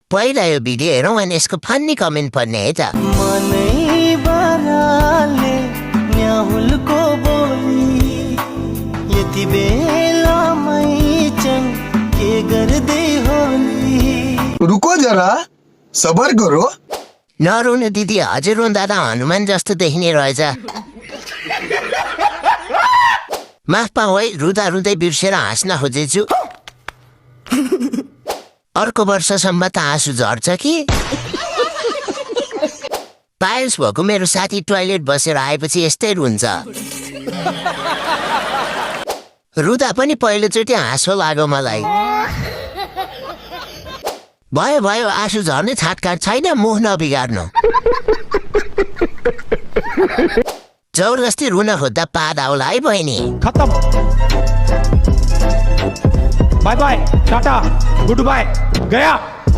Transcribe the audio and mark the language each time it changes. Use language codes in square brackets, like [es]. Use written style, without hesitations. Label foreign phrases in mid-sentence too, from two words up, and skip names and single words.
[ne] पहिला यो भिडियो हेरौँ अनि यसको फन्नी कमेन्ट पढ्ने है त। मनै बराले न्याहुलको बोली यति बेलामै चन के गर्दै होली। [hi] रुको जरा सबर करो। [ne] नरुनु दिदी, हजुर रुँदा त हनुमान जस्तो देखिने रहेछ। माफ पाऊ है, रुँदा रुँदै बिर्सेर हाँस्न खोजेछु। अर्को वर्षसम्म त आँसु झर्छ कि। पायल्स भएको मेरो साथी टोयलेट बसेर आएपछि यस्तै रुन्छ। रुँदा पनि पहिलोचोटि हाँसो लाग्यो मलाई। भयो भयो, आँसु झर्ने छाटकाट छैन, मुख नबिगार्नु। जबरजस्ती रुन खोज्दा पाद आउला है बहिनी। [en] खत्म। bye bye, टाटा, good bye, गया।